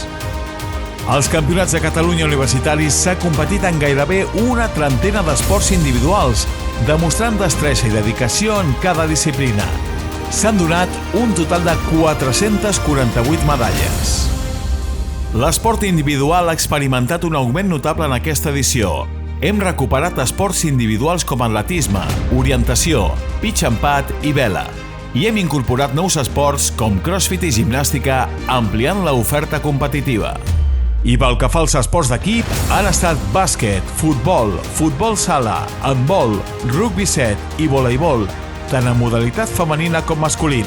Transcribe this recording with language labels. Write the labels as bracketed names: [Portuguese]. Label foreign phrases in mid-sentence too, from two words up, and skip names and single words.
[Catalan] Als Campionats de Catalunya Universitaris s'ha competit en gairebé una trentena d'esports individuals, demostrant destresa i dedicació en cada disciplina. S'han donat un total de 448 medalles. L'esport individual ha experimentat un augment notable en aquesta edició. Hem recuperat esports individuals com atletisme, orientació, [English] pitch and pad [Catalan] i vela. I hem incorporat nous esports com crossfit i gimnàstica, ampliant l'oferta competitiva. I pel que fa als esports d'equip, han estat bàsquet, futbol, futbol sala, handbol, rugby 7 i voleibol, tant en modalitat femenina com masculina.